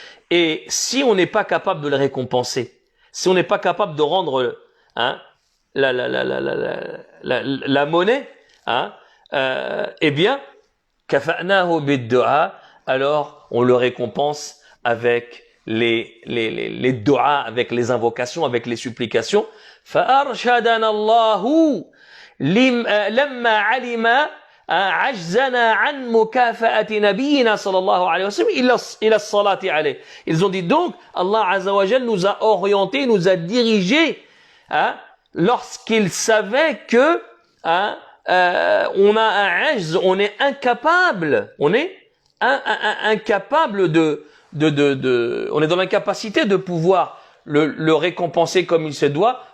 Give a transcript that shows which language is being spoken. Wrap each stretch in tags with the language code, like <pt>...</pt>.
<fr>Et si on n'est pas capable de le récompenser, si on n'est pas capable de rendre la monnaie, eh bien,</fr> <ar>كَفَأْنَاهُ بِالدُّعَاءِ,</ar> <fr>alors on le récompense avec les du'a, avec les invocations, avec les supplications.</fr> <ar>فأرشدنا الله لما علم عجزنا عن مكافأة نبينا صلى الله عليه وسلم إلى الصلاة عليه.</ar> <fr>Ils ont dit donc, Allah Azza wa Jalla nous a orientés, nous a dirigés, lorsqu'il savait que on a un ajz, on est incapable, on est dans l'incapacité de pouvoir le récompenser comme il se doit.</fr>